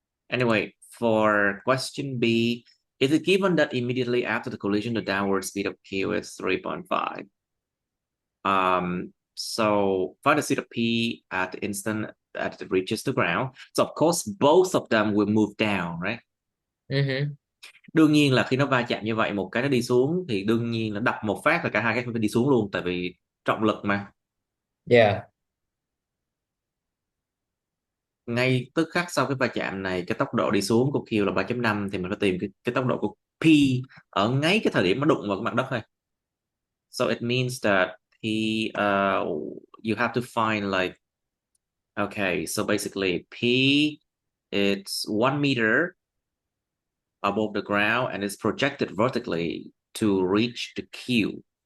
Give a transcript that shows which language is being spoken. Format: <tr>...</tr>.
<en>Anyway, for question B, is it given that immediately after the collision, the downward speed of Q is 3.5? So find the speed of P at the instant that it reaches the ground. So of course, both of them will move down, right?</en> <vi>Đương nhiên là khi nó va chạm như vậy, một cái nó đi xuống thì đương nhiên là đập một phát là cả hai cái phải đi xuống luôn, tại vì trọng lực mà. Yeah. Ngay tức khắc sau cái va chạm này, cái tốc độ đi xuống của Q là 3.5, thì mình phải tìm cái tốc độ của P ở ngay cái thời điểm nó đụng vào cái mặt đất thôi.</vi> <en>So it means that you have to find like Okay, so basically P, it's 1 meter above the ground and it's projected vertically to reach the Q.</en>